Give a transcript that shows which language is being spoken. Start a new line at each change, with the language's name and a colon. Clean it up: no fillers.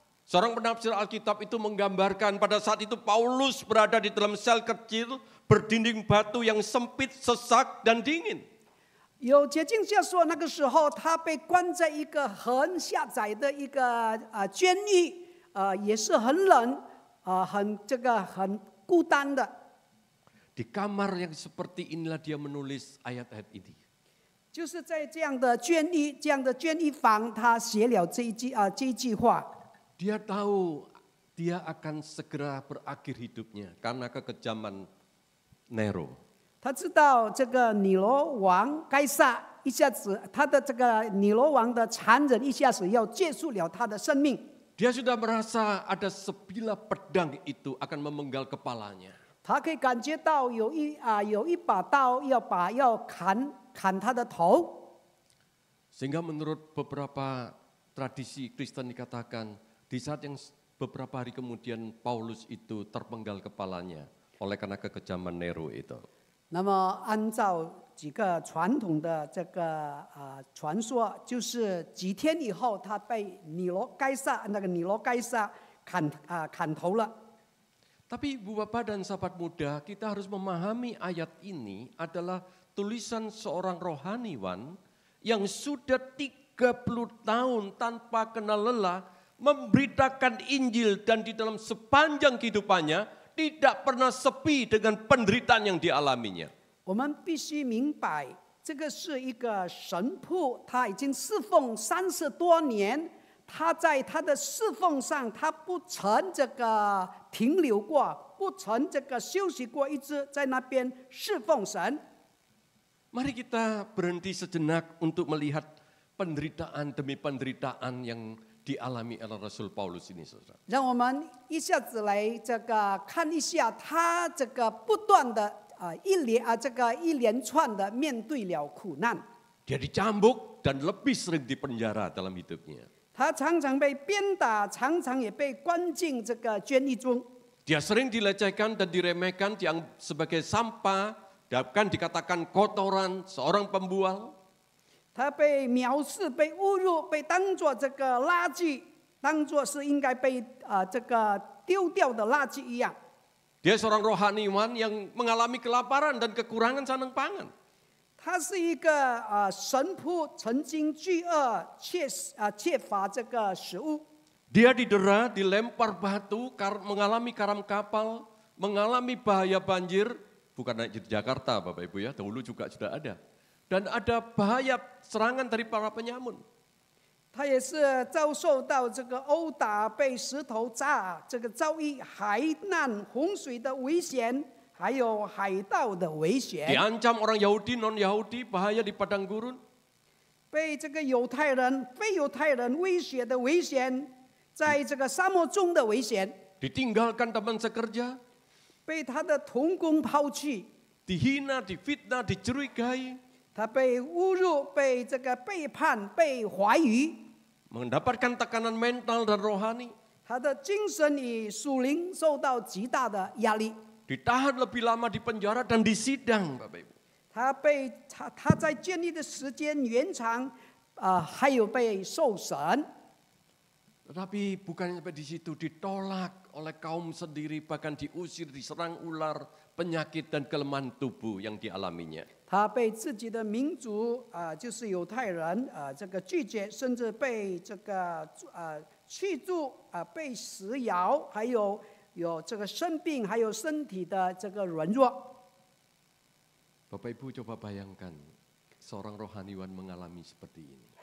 Indonesian: Seorang penafsir Alkitab itu menggambarkan pada saat itu Paulus berada di dalam sel kecil berdinding batu yang sempit, sesak dan dingin.
Chinese: 有解经家说，那个时候他被关在一个很狭窄的一个监狱，也是很冷，很孤单的。
Indonesian: Di kamar yang seperti inilah dia menulis ayat-ayat ini.
Chinese: 就是在这样的监狱房，他写了这一句话。
Indonesian: Dia tahu dia akan segera berakhir hidupnya karena kekejaman Nero.
Chinese: 他知道尼罗王该撒一下子，他的尼罗王的残忍一下子要结束了他的生命。
Indonesian: Dia sudah merasa ada sebilah pedang itu akan memenggal kepalanya.
Chinese: 他可以感觉到有一把刀要砍他的头。
Indonesian: Sehingga menurut beberapa tradisi Kristen dikatakan di saat yang beberapa hari kemudian Paulus itu terpenggal kepalanya oleh karena kekejaman Nero itu.
Chinese: 那么按照几个传统的传说，就是几天以后，他被尼罗该撒砍头了。
Indonesian: Tapi Ibu Bapak dan sahabat muda, kita harus memahami ayat ini adalah tulisan seorang rohaniwan yang sudah 30 tahun tanpa kenal lelah memberitakan Injil dan di dalam sepanjang kehidupannya tidak pernah sepi dengan penderitaan yang dialaminya.
Chinese: 我们必须明白，这个是一个神父，他已经侍奉30多年，他在他的侍奉上，他不曾这个停留过，不曾这个休息过，一直在那边侍奉神。
Indonesian: Mari kita berhenti sejenak untuk melihat penderitaan demi penderitaan yang dialami oleh Rasul Paulus ini, saudara.
Chinese: 让我们一下子来这个看一下他这个不断的一连串的面对了苦难。
Indonesian: Dia dicambuk dan lebih sering dipenjara dalam hidupnya.
Chinese: 他常常被鞭打，常常也被关进这个监狱中。
Indonesian: Dia sering dilecehkan dan diremehkan yang sebagai sampah, bahkan dikatakan kotoran, seorang pembual.
Chinese: 他被藐视、被侮辱、被当作这个垃圾，当作是应该被这个丢掉的垃圾一样。
Indonesian: Dia seorang rohaniwan yang mengalami kelaparan dan kekurangan sandang pangan.
Chinese: 他是一个神父，曾经饥饿、缺乏这个食物。
Indonesian: Dia didera, dilempar batu, mengalami karam kapal, mengalami bahaya banjir. Bukan hanya di Jakarta, Bapak Ibu ya, dahulu juga sudah ada. Dan ada bahaya serangan dari para penyamun.
Chinese: 他也是遭受到这个殴打、被石头砸，这个遭遇海难、洪水的危险，还有海盗的危险。
Indonesian: Diancam orang Yahudi, non-Yahudi, bahaya di padang gurun.
Chinese: 被这个犹太人、非犹太人威胁的危险，在这个沙漠中的危险，
Indonesian: Ditinggalkan teman sekerja,
Chinese: 被他的同工抛弃，
Indonesian: dihina, difitnah, dicurigai,
Chinese: 他被侮辱、被这个背叛、被怀疑，
Indonesian: mendapatkan tekanan mental dan rohani,
Chinese: 他的精神与属灵受到极大的压力。
Indonesian: ditahan lebih lama di penjara dan disidang, Bapak Ibu.
Chinese: 他在监狱的时间延长，还有被受审。
Indonesian: Tetapi bukan sampai di situ, ditolak oleh kaum sendiri, bahkan diusir, diserang ular, penyakit dan kelemahan tubuh yang dialaminya.
Chinese: 他被自己的民族就是犹太人这个拒绝，甚至被这个驱逐被食咬，还有这个生病，还有身体的这个软弱。
Indonesian: Bapak Ibu coba bayangkan seorang rohaniwan mengalami seperti ini.